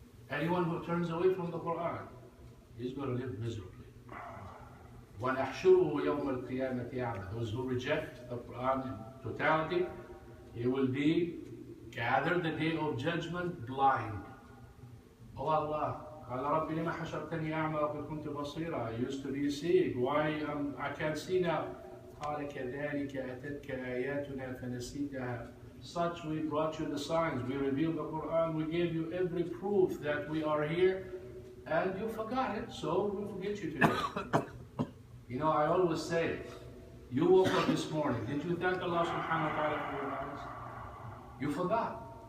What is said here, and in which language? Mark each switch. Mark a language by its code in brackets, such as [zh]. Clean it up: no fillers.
[en] Anyone who turns away from the Quran is going to live miserably. [ar] وَنَحْشُرُهُ يَوْمَ الْقِيَامَةِ أَعْمَى. [en] Those who reject the Quran in totality, he will be gathered the day of judgment blind. [ar] Oh Allah, قال رب لما حشرتني أعمى وقد كنت بصيرا. [en] I used to be seeing. Why I can't see now? [ar] قال كذلك أتتك آياتنا فنسيتها. [en] Such we brought you the signs, we revealed the Quran, we gave you every proof that we are here, and you forgot it, so we'll forget you today. I always say, you woke up this morning, did you thank Allah subhanahu wa ta'ala for your eyes? You forgot.